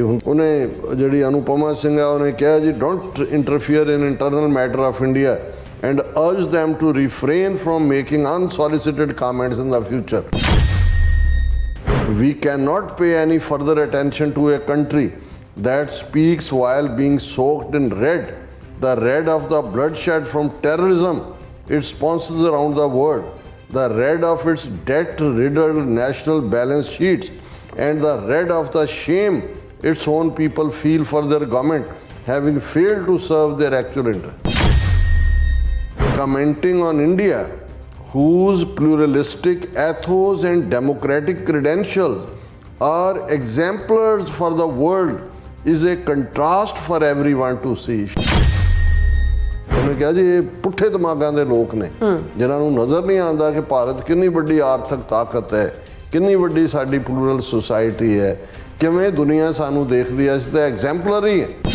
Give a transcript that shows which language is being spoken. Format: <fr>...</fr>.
<pa>ਹੁਣ ਉਹਨੇ ਜਿਹੜੀ ਅਨੁਪਮਾ ਸਿੰਘ ਆ ਉਹਨੇ ਕਿਹਾ ਜੀ</pa> <en>Don't interfere in internal matter of India and urge them to refrain from making unsolicited comments in the future. We cannot pay any further attention to a country that speaks while being soaked in red, the red of the bloodshed from terrorism it sponsors around the world, the red of its debt-riddled national balance sheets, and the red of the shame its own people feel for their government having failed to serve their actual interests. Commenting on India, whose pluralistic ethos and democratic credentials are exemplars for the world, is a contrast for everyone to see.</en> <pa>ਉਹਨੇ ਕਿਹਾ ਜੀ ਇਹ ਪੁੱਠੇ ਦਿਮਾਗਾਂ ਦੇ ਲੋਕ ਨੇ ਜਿਨ੍ਹਾਂ ਨੂੰ ਨਜ਼ਰ ਨਹੀਂ ਆਉਂਦਾ ਕਿ ਭਾਰਤ ਕਿੰਨੀ ਵੱਡੀ ਆਰਥਿਕ ਤਾਕਤ ਹੈ, ਕਿੰਨੀ ਵੱਡੀ ਸਾਡੀ ਪਲੂਰਲ ਸੁਸਾਇਟੀ ਹੈ, ਕਿਵੇਂ ਦੁਨੀਆ ਸਾਨੂੰ ਦੇਖਦੀ ਹੈ, ਅਸੀਂ ਤਾਂ ਐਗਜ਼ੈਂਪਲਰੀ ਹੈ।</pa>